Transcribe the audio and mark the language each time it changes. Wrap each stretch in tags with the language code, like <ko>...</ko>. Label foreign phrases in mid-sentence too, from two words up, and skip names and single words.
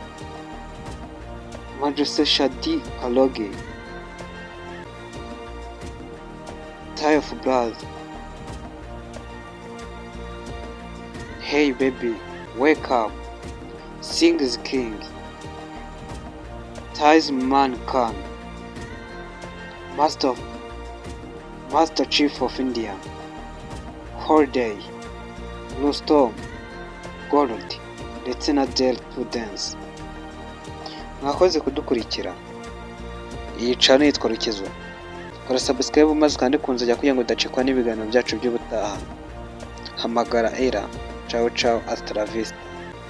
<rw>Madrasa Shadi Kalogi, Tie of Blood, Hey Baby, Wake Up, Sing is King, Ties Man Khan, Master Chief of India, Holiday, Blue Storm, Gold, ndetse na Del to Dance. Mwakoze kudukurikira. Iyi channel yitwa Rukizo. Kora subscribe maze kandi kunzajya kugira ngo udacikwa n'ibiganiro byacu by'ubutaha. Hamagara Era.</rw> <it>Ciao ciao,</it> <es>hasta la vista.</es>